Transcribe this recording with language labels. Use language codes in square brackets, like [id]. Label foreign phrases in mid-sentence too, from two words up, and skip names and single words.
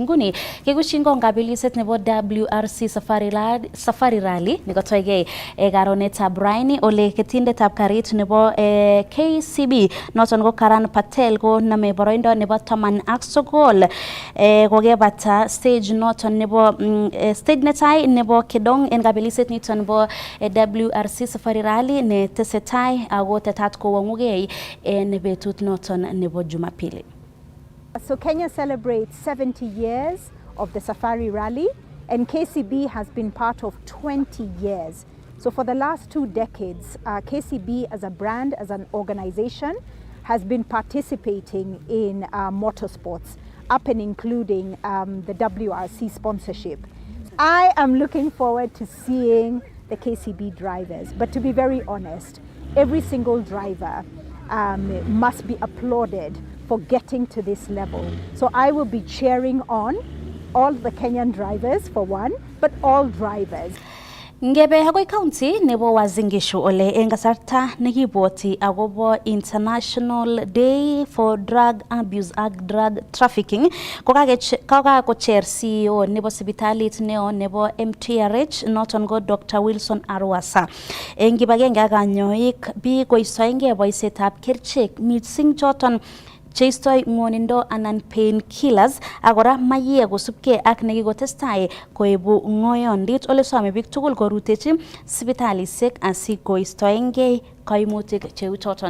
[kln] Nguni kekushin kongabiliset nebo WRC Safari Rally nekotoigei karonetab raini ole ketindetab karit nebo KCB noton ko Karan Patel ko name boroindo nebo 19 kokebata stage noton nebo stage netai nebo Kedong en kabiliset niton nebo WRC Safari Rally ne tesetai ako tetat kowang'u en betut noton nebo Jumapili. [en] So Kenya celebrates 70 years of the Safari Rally, and KCB has been part of 20 years. So for the last 2 decades, KCB as a brand, as an organization, has been participating in motorsports, up and including the WRC sponsorship. I am looking forward to seeing the KCB drivers, but to be very honest, every single driver must be applauded for getting to this level. So I will be cheering on all the Kenyan drivers for one, but all drivers. [kln] Ngebe agoi county nebo Uasin Gishu ole en kasarta nekibwoti agobo International Day for Drug Abuse and Drug Trafficking kokakocher CEO nebo sipitalit neo nebo MTRH noton ko Dr. Wilson Arwasa. En kibagenge ak kanyoik bi koistoengei boisietab kerichek missing choton cheistoi ng'wonindo anan [en] pain killers [kln] akora mayek kosubkei ak nekikotestai koebu ng'oyondit ole some biik tugul korutechi sipitalisiek asikoistoengei kaimutik cheu choton.